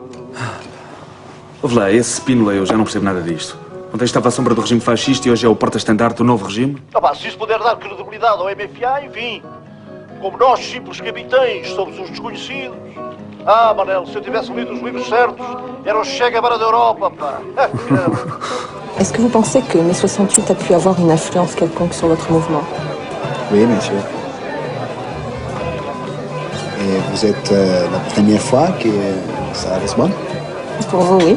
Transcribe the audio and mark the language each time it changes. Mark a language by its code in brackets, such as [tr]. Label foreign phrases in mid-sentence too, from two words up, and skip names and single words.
[pt] Ouve lá, esse Spínola, eu já não percebo nada disto. Ontem estava à sombra do regime fascista e hoje é o porta-estandarte do novo regime? Ah, pá, se isso puder dar credibilidade ao MFA, enfim. Como nós, simples capitães, somos uns desconhecidos. Ah, Manel, se eu tivesse lido os livros certos, era o Che Guevara da Europa, pá. [fr] Est-ce que vous pensez que mai 68 a pu avoir une influence quelconque sur votre mouvement? Oui, bien sûr. Et vous êtes la première fois que ça arrive moi? Pour vous, oui.